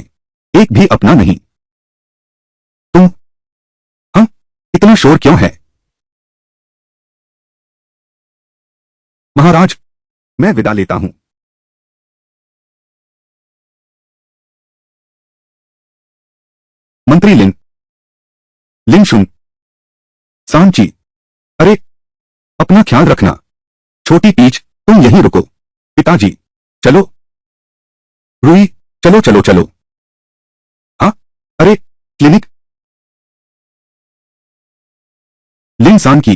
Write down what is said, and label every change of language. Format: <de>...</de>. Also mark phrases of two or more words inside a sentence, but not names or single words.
<hi>एक भी अपना नहीं। तुम। हाँ। इतना शोर क्यों है? महाराज, मैं विदा लेता हूं। मंत्री लिन। लिन शुन। सांची। अरे, अपना ख्याल रखना। छोटी पीच, तुम यहीं रुको। पिताजी। चलो। रूई। चलो चलो चलो। हाँ। अरे, क्लिनिक। लिन सान की।</hi>